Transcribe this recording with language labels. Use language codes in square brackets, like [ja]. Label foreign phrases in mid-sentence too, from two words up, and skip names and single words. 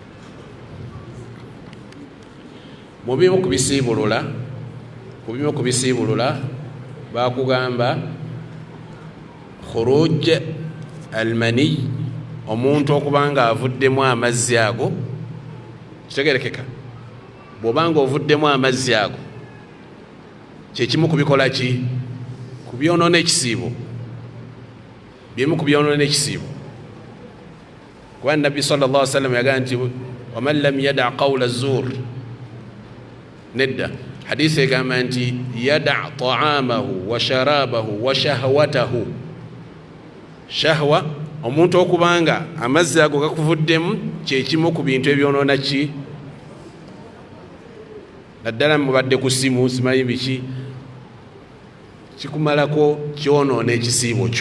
[lg] Mu bimu ku bisiibulula bakugamba [ar] خروج المني, [lg] omuntu okubanga avuddemu amazzi ago. Kitegerekeka, bw'obanga ovuddemu amazzi ago kyekimu kubikola ki? Kubyonoona ekisiibo. Bimu kubyonoona ekisiibo. Kuba Nabbi [ar] صلى الله عليه وسلم [lg] yagamba nti [ar] ومن لم يدع قول الزور, [lg] nedda hadisi egamba nti [ar] يدع طعامه وشرابه وشهوته. [lg] Shahwa, omuntu okubanga amazzi ago gakuvuddemu kyekimu ku bintu ebyonoona ki? Naddala mubadde ku simu, simanyi biki, kikumalako kyonoona ekisiibo kyo.